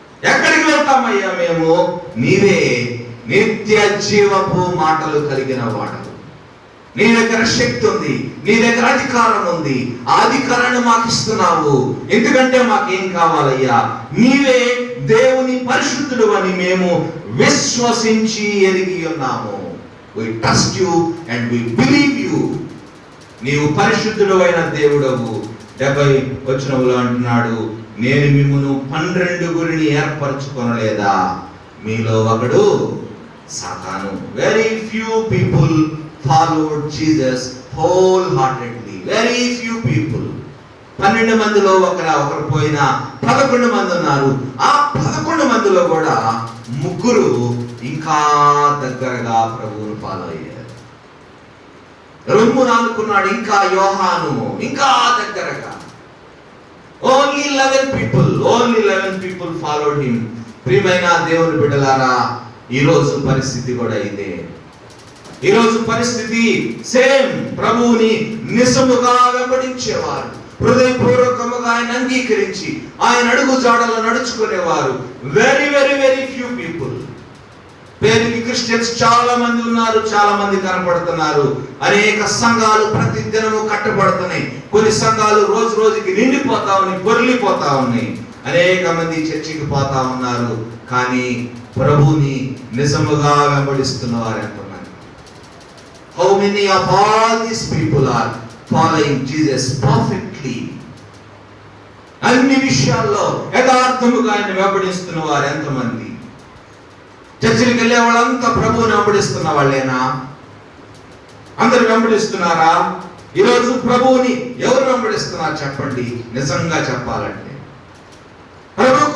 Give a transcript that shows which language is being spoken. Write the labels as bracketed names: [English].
[Telugu] ఎక్కడికి వెళ్తామయ్యా మేము? నీవే నిత్య జీవపు మాటలు కలిగిన వాడు. నీ దగ్గర శక్తి ఉంది, నీ దగ్గర అధికారం ఉంది. ఆ అధికారాన్ని మాకు ఇస్తున్నావు. ఎందుకంటే మాకేం కావాలయ్యా? నీవే దేవుని పరిశుద్ధుడు అని మేము విశ్వసించి ఎరిగి ఉన్నాము. [English] We trust you and we believe you. [Telugu] నీవు పరిశుద్ధుడు అయిన దేవుడవు. 70వ వచనంలో అంటున్నాడు, నేను మిమ్మును 12 ఏర్పరచుకొనలేదా? మీలో ఒకడు సాతాను. [English] Very few people followed Jesus wholeheartedly. Very few people. [Telugu] 12 మందిలో ఒకరు పోయినా 11 మంది ఉన్నారు. ఆ 11 మందిలో కూడా 3 ఇంకా దగ్గరగా ప్రభువును ఫాలో అయ్యారు. రొమ్మున అనుకున్నాడు ఇంకా యోహాను, ఇంకా దగ్గరగా. [English] Only 11 people followed him. [Telugu] ప్రియమైన దేవుని బిడ్డలారా, ఈరోజు పరిస్థితి కూడా ఇదే. ఈరోజు పరిస్థితి సేమ్. ప్రభువుని నిజముగా వెంబడించేవారు, హృదయపూర్వకముగా ఆయన అంగీకరించి ఆయన అడుగు జాడలో నడుచుకునేవారు [English] Very very very few people. [Telugu] పేరుకి క్రిస్టియన్స్ చాలా మంది ఉన్నారు, చాలా మంది కనపడుతున్నారు. అనేక సంఘాలు ప్రతి దినము కట్టబడుతున్నాయి. కొన్ని సంఘాలు రోజు రోజుకి నిండిపోతా ఉన్నాయి, పొర్లిపోతా ఉన్నాయి. అనేక మంది చర్చికి పోతా ఉన్నారు. కానీ ప్రభుని నిజముగా వెంబడిస్తున్న వారు ఎంతమంది? [English] How many of all these people are following Jesus perfectly? [Telugu] అన్ని విషయాల్లో యథార్థముగా ఆయన వెంబడిస్తున్న వారు ఎంతమంది? చర్చికి వెళ్ళే వాళ్ళంతా ప్రభువుని వెంబడిస్తున్న వాళ్ళేనా? అందరు వెంబడిస్తున్నారా? ఈరోజు ప్రభువుని ఎవరు వెంబడిస్తున్నారు చెప్పండి. నిజంగా చెప్పాలంటే ప్రభు